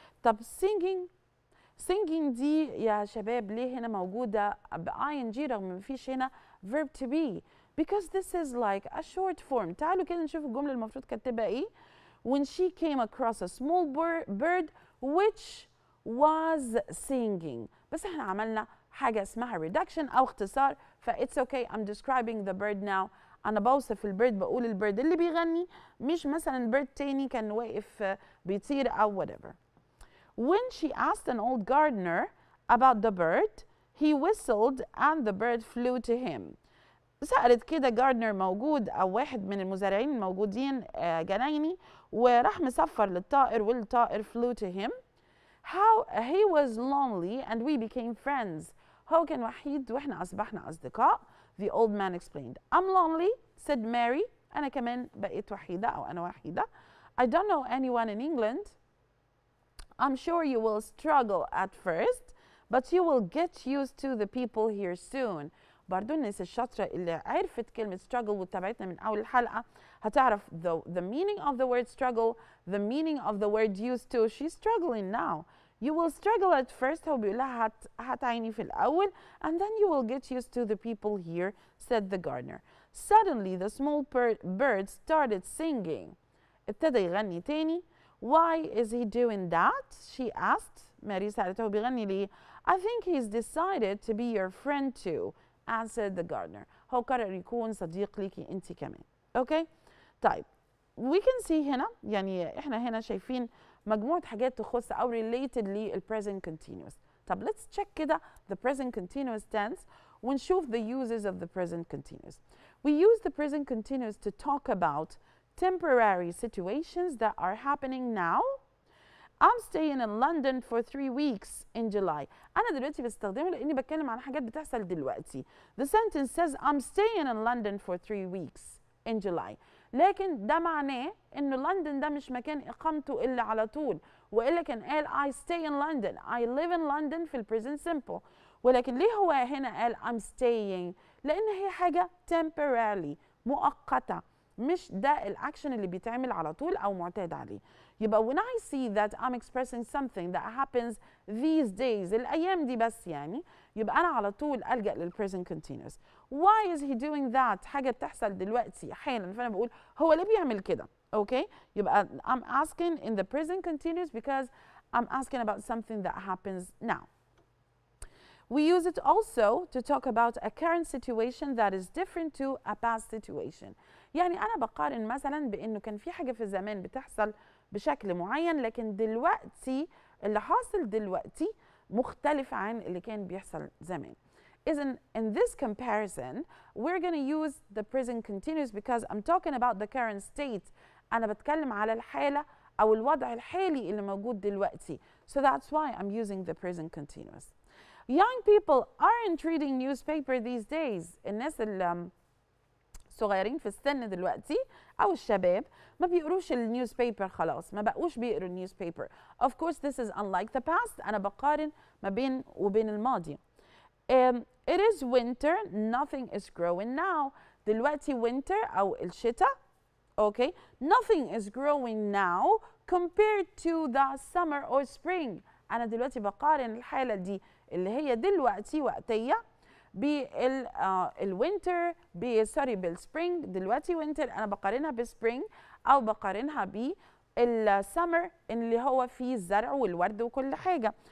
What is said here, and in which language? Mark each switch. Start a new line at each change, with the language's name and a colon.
Arabic: طب singing دي يا شباب ليه هنا موجودة ب ing رغم ما فيش هنا verb to be؟
English: because this is like a short form.
Arabic: تعالوا كده نشوف الجملة المفروض كانت تبقى ايه.
English: when she came across a small bird which was singing.
Arabic: بس احنا عملنا حاجة اسمها reduction أو اختصار، ف
English: it's okay I'm describing the bird now.
Arabic: أنا بوصف البيرد، بقول البيرد اللي بيغني، مش مثلا بيرد تاني كان واقف بيطير أو whatever.
English: When she asked an old gardener about the bird, he whistled and the bird flew to him.
Arabic: سألت كده جاردنر موجود أو واحد من المزارعين الموجودين جنايني، وراح مصفر للطائر والطائر
English: flew to him. How he was lonely and we became friends.
Arabic: هو كان وحيد وإحنا أصبحنا أصدقاء.
English: The old man explained. I'm lonely, said Mary.
Arabic: أنا كمان بقيت وحيدة أو أنا وحيدة.
English: I don't know anyone in England. I'm sure you will struggle at first, but you will get used to the people here soon.
Arabic: برضو الناس الشاطرة اللي عرفت كلمة struggle وتابعتنا من أول الحلقة هتعرف
English: the meaning of the word struggle, the meaning of the word used to. She's struggling now. You will struggle at first.
Arabic: هو بيقول لها هتعيني في الأول,
English: and then you will get used to the people here, said the gardener. Suddenly the small bird started singing.
Arabic: ابتدى يغني تاني.
English: Why is he doing that? She asked.
Arabic: ماري سألته بيغني ليه؟
English: I think he's decided to be your friend too, answered the gardener. هو قرر يكون صديق ليكي انت كمان. اوكي؟ طيب we can see هنا يعني احنا هنا شايفين مجموعة حاجات تخص أو related لل present continuous. طب let's check كده the present continuous tense ونشوف the uses of the present continuous. We use the present continuous to talk about temporary situations that are happening now. I'm staying in London for 3 weeks in July.
Arabic: أنا دلوقتي بستخدمه لأني بتكلم عن حاجات بتحصل دلوقتي.
English: The sentence says I'm staying in London for 3 weeks in July.
Arabic: لكن ده معناه إنه لندن ده مش مكان إقامته إلا على طول، وإلا كان قال I stay in London.
English: I live in London في ال present simple.
Arabic: ولكن ليه هو هنا قال I'm staying؟ لأن هي حاجة temporarily مؤقتة، مش ده الأكشن اللي بيتعمل على طول أو معتاد عليه.
English: يبقى when I see that I'm expressing something that happens these days الأيام دي بس يعني،
Arabic: يبقى أنا على طول ألجأ لل
English: present continuous. Why is he doing that؟
Arabic: حاجة بتحصل دلوقتي حالا، فأنا بقول هو ليه بيعمل كده؟
English: Okay? يبقى I'm asking in the present continuous because I'm asking about something that happens now. We use it also to talk about a current situation that is different to a past situation.
Arabic: يعني أنا بقارن مثلا بإنه كان في حاجة في الزمان بتحصل بشكل معين، لكن دلوقتي اللي حاصل دلوقتي مختلف عن اللي كان بيحصل زمان.
English: إذن in this comparison we're going to use the present continuous because I'm talking about the current state.
Arabic: أنا بتكلم على الحالة أو الوضع الحالي اللي موجود دلوقتي.
English: So that's why I'm using the present continuous. Young people aren't reading newspaper these days.
Arabic: الناس الصغيرين في السن دلوقتي أو الشباب ما بيقروش النيوزبيبر خلاص، ما بقوش بيقروا النيوزبيبر.
English: Of course this is unlike the past.
Arabic: أنا بقارن ما بين وبين الماضي.
English: It is winter. Nothing is growing now.
Arabic: دلوقتي winter أو الشتاء.
English: Okay. Nothing is growing now compared to the summer or spring.
Arabic: أنا دلوقتي بقارن الحالة دي اللي هي دلوقتي وقتية بالوينتر سوري بالسبرينج. دلوقتي وينتر أنا بقارنها بالسبرينج أو بقارنها بالسمر اللي هو فيه الزرع والورد وكل حاجة.